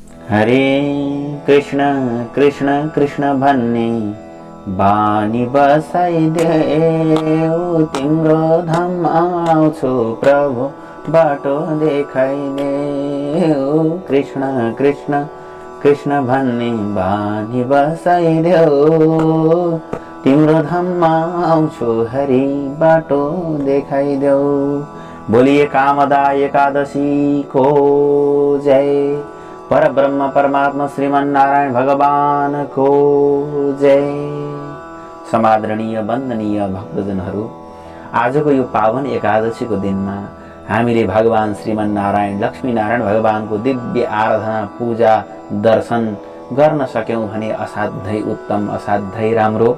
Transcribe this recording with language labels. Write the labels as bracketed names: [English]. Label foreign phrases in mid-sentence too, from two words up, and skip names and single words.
[Nepali] हरे कृष्ण कृष्ण कृष्ण भन्ने बानी बसाइदेऊ, तिम्रो धाम आउँछु प्रभु बाटो देखाइदेऊ। कृष्ण कृष्ण कृष्ण भन्ने बानी बसाइदेऊ, तिम्रो धाम आउँछु हरि बाटो देखाइदेऊ। बोलिए कामदा एकादशी को जय। परब्रह्म परमात्मा श्रीमन नारायण भगवान को जय। समादरणीय वन्दनीय भक्तजनहरू, आजको यो पावन एकादशीको दिनमा हामीले भगवान श्रीमन नारायण लक्ष्मी नारायण भगवानको दिव्य आराधना पूजा दर्शन गर्न सक्यौं भने असाध्यै उत्तम, असाध्यै राम्रो।